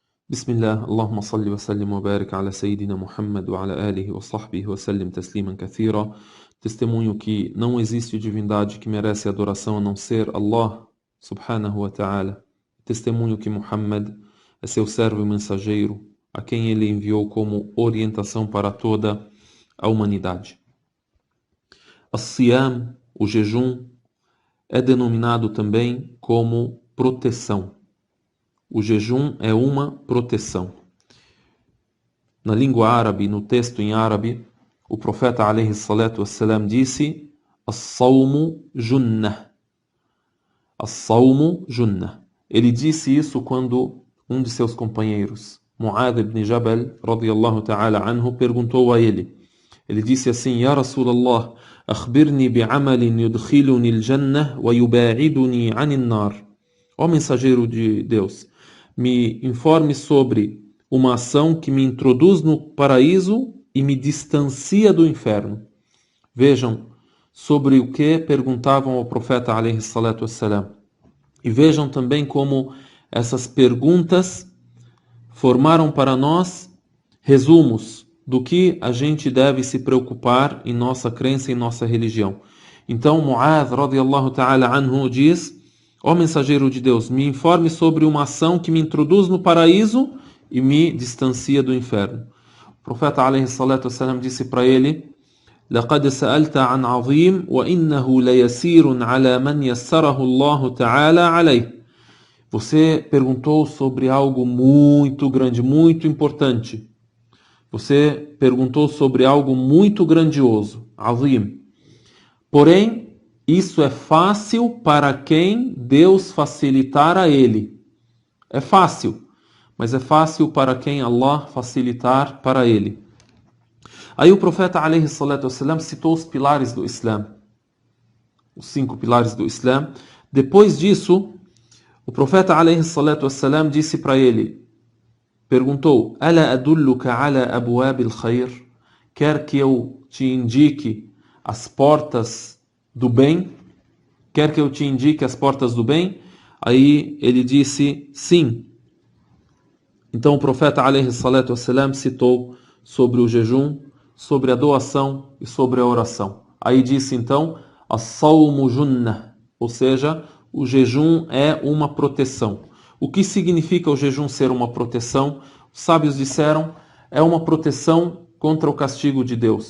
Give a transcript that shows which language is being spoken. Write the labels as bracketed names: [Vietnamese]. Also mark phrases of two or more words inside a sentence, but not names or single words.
[Arabic] بسم الله، اللهم صل وسلم وبارك على سيدنا محمد وعلى آله وصحبه وسلم تسليما كثيرا. [Portuguese] Testemunho que não existe divindade que merece adoração a não ser Allah [Arabic] سبحانه وتعالى. [Portuguese] Testemunho que Muhammad é seu servo e mensageiro, a quem ele enviou como orientação para toda a humanidade. As-Siyam, o jejum, é denominado também como proteção. O jejum é uma proteção. Na língua árabe, no texto em árabe, o profeta [Arabic] عليه الصلاة والسلام [Portuguese] disse: [Arabic] الصوم جنة. الصوم جنة. [Portuguese] Ele disse isso quando um de seus companheiros, [Arabic] معاذ بن جبل، رضي الله تعالى عنه, [Portuguese] perguntou a ele. Ele disse assim: [Arabic] يا رسول الله، أخبرني بعمل يدخلني الجنة ويباعدني عن النار. [Portuguese] Ó mensageiro de Deus, me informe sobre uma ação que me introduz no paraíso e me distancia do inferno. Vejam sobre o que perguntavam ao profeta [Arabic] عليه الصلاة والسلام. [Portuguese] E vejam também como essas perguntas formaram para nós resumos do que a gente deve se preocupar em nossa crença e nossa religião. Então Mu'adh [Arabic] رضي الله تعالى عنه [Portuguese] diz: ó mensageiro de Deus, me informe sobre uma ação que me introduz no paraíso e me distancia do inferno. O profeta [Arabic] عليه الصلاة والسلام [Portuguese] disse para ele: [Arabic] لقد سألت عن عظيم وإنه ليسير على من يسره الله تعالى عليه. [Portuguese] Você perguntou sobre algo muito grande, muito importante. Você perguntou sobre algo muito grandioso, azim. Porém, isso é fácil para quem Deus facilitar a ele. É fácil, mas é fácil para quem Allah facilitar para ele. Aí o profeta [Arabic] عليه الصلاة والسلام [Portuguese] citou os pilares do Islã, os 5 pilares do Islã. Depois disso, o profeta [Arabic] عليه الصلاة والسلام [Portuguese] disse para ele, perguntou: [Arabic] ألا أدلك على أبواب الخير? [Portuguese] Quer que eu te indique as portas do bem? Quer que eu te indique as portas do bem? Aí ele disse sim. Então o profeta [Arabic] عليه الصلاة والسلام [Portuguese] citou sobre o jejum, sobre a doação e sobre a oração. Aí disse então: [Arabic] الصوم جنة, [Portuguese] ou seja, o jejum é uma proteção. O que significa o jejum ser uma proteção? Os sábios disseram: é uma proteção contra o castigo de Deus.